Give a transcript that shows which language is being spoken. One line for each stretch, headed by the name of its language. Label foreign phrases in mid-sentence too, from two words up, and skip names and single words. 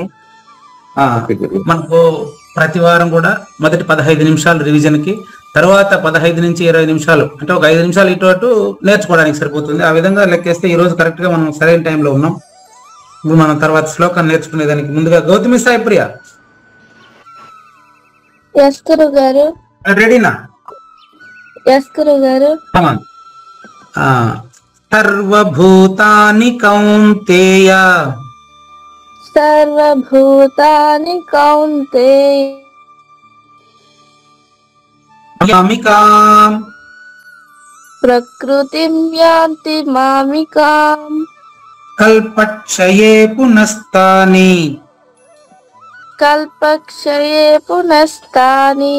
Telugu: మనకు ప్రతి వారం కూడా మొదటి 15 నిమిషాలు రివిజన్ కి, తర్వాత 15 నుంచి 20 నిమిషాలు, అంటే ఒక 5 నిమిషాలు ఇటు అటు నేర్చుకోవడానికి సరిపోతుంది. ఆ విధంగా లెక్కేస్తే ఈ రోజు కరెక్ట్ గా మనం సరైన టైంలో ఉన్నాం. ఇప్పుడు మనం తర్వాత శ్లోకాన్ని నేర్చుకునేదానికి ముందుగా గౌతమి సాయి ప్రియ రెడీనా?
Sanskrit: సర్వభూతాని కౌంతేయ, సర్వభూతాని కౌంతేయ మామికాం ప్రకృతిం యాంతి మామికాం కల్పక్షయే పునస్తాని, కల్పక్షయే పునస్తాని